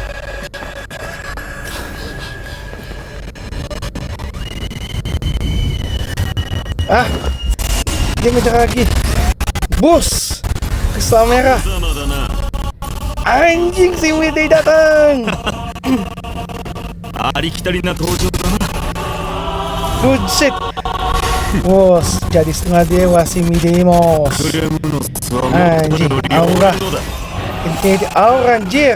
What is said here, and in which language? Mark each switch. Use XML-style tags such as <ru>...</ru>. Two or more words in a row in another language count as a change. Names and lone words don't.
<id>Ah, dia ngejar lagi. Bus, kristal merah. Anjing, si Widi datang.</id> <ja>ありきたりな登場だな。</ja> <en>Good shit.</en> <id>Bos, jadi setengah dewa si Midemos. Anjing, aura. Infinity aura, anjir.</id>